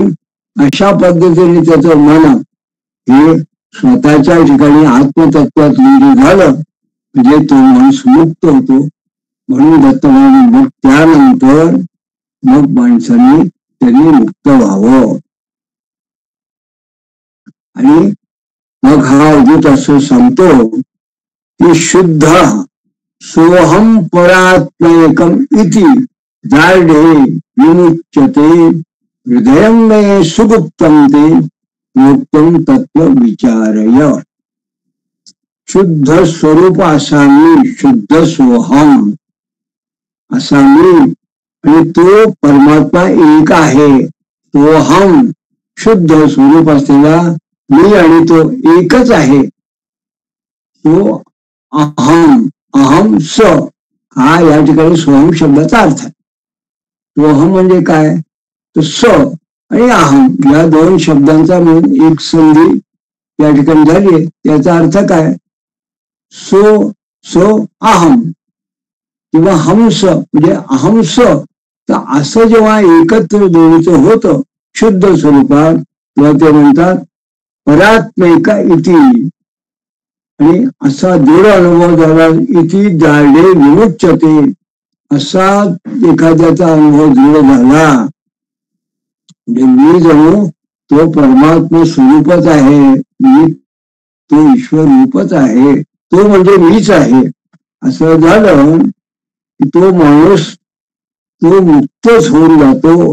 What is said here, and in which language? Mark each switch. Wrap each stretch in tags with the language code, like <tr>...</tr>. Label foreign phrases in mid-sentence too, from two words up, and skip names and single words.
<mr>अशा पद्धतीने त्याचं मन हे स्वतःच्या ठिकाणी आत्मतत्वात विलीन झालं म्हणजे तो माणूस मुक्त होतो. म्हणून दत्तभाऊ मग त्यानंतर मग माणसाने त्यांनी मुक्त व्हावं. आणि मग हा अवधूत असं सांगतो की</mr> <sa>शुद्ध सोहम परात्मैकम इति दार्ढे विमुच्यते हृदयं मे सुगुप्तं ते योक्तं तत्व विचारय.</sa> <mr>शुद्ध स्वरूप असा मी, शुद्ध सोहम असा मी, आणि तो परमात्मा एक आहे. तो हम शुद्ध स्वरूप असलेला मी आणि तो एकच आहे. तो अहम, अहम स हा या ठिकाणी सोहम शब्दाचा अर्थ आहे. सोहम म्हणजे काय, तर स आणि अहम या दोन शब्दांचा मिळून एक संधी या ठिकाणी झाली आहे. त्याचा अर्थ काय, सो अहम किंवा हंस म्हणजे अहंस. तर असं जेव्हा एकत्र दोन्हीचं होतं शुद्ध स्वरूपात तेव्हा ते म्हणतात</mr> <sa>परात्मिका इति.</sa> <mr>आणि असा दृढ अनुभव झाला</mr> <sa>इति दाढे विमुच्यते,</sa> <mr>असा एखाद्याचा अनुभव दृढ झाला म्हणजे मी जणू तो परमात्मा स्वरूपच आहे, मी तो ईश्वर रूपच आहे, तो म्हणजे मीच आहे असं झालं की तो माणूस तो मुक्तच होऊन जातो.</mr>